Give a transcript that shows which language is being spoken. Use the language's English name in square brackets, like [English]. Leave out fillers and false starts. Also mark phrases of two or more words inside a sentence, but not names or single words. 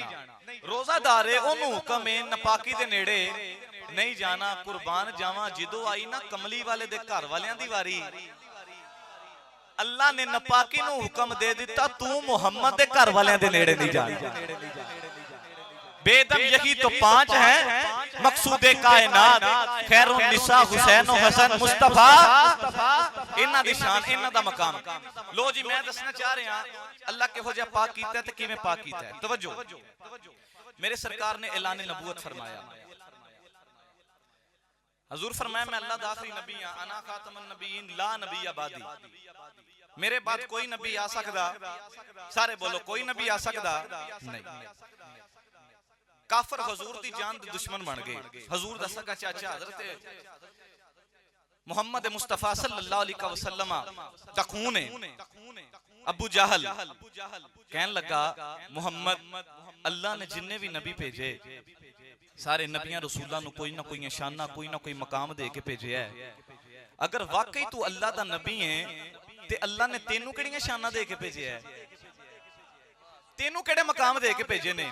[Punjabi] روزہ دار ہے اونوں حکم ہے ناپاکی دے نیڑے نہیں جانا. قربان جاوا جدوں آئی نا کملی والے دے گھر والیاں دی واری، اللہ نے ناپاکی نوں حکم دے دتا، تو محمد دے گھر والیاں دے نیڑے نہیں جانا. [Urdu] بیدم یہی تو 5 ہیں مقصودِ کائنات, [Punjabi] خیر النساء حسین حسن مصطفیٰ، انہاں دی شان انہاں دا مقام. لو جی میں دسنا چاہ رہا اللہ کیہو جیہا پاک کیتا تے کیویں پاک کیتا ہے. توجہ، میرے سرکار نے اعلانِ نبوت فرمایا. حضور فرمایا میں اللہ دا آخری نبی ہاں, [Arabic] أنا خاتم النبيين لا نبي بعدي, [Punjabi] میرے بعد کوئی نبی آ سکدا? سارے بولو کوئی نبی آ سکدا نہیں. کافر حضور دی جان دے دشمن بن گئے. حضور دا سگا چاچا حضرت محمد مصطفیٰ [Arabic] صلى الله عليه وسلم [Punjabi] دا خون ہے ابو جہل کہن لگا محمد اللہ نے جنے بھی نبی بھیجے سارے نبیاں رسولاں نوں کوئی نہ کوئی نشانہ کوئی نہ کوئی مقام دے کے بھیجے ہے. اگر واقعی تو اللہ دا نبی ہے تے اللہ نے تینوں کیہڑیاں شاناں دے کے بھیجے ہے، تینوں کیہڑے مقام دے کے بھیجے نے?